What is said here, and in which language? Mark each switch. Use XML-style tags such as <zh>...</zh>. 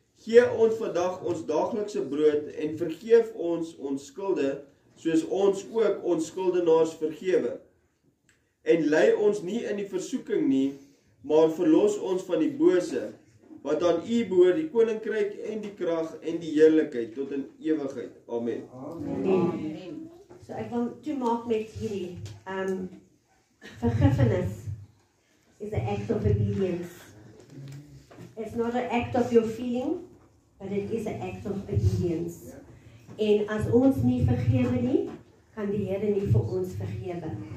<af>Gee ons vandag ons daaglikse brood en vergeef ons ons skulde, soos ons ook ons skuldenaars vergewe. En lei ons nie in die versoeking nie, maar verlos ons van die bose, want aan u behoort die koninkryk en die krag en die heerlikheid tot in ewigheid. Amen. Amen. So ek wil toemaak met hierdie.</af> <en>Forgiveness is an act of obedience. It's not an act of your feeling, but it is an act of obedience.</en> <af>En as ons nie vergewe nie, kan die Here nie vir ons vergewe.</af>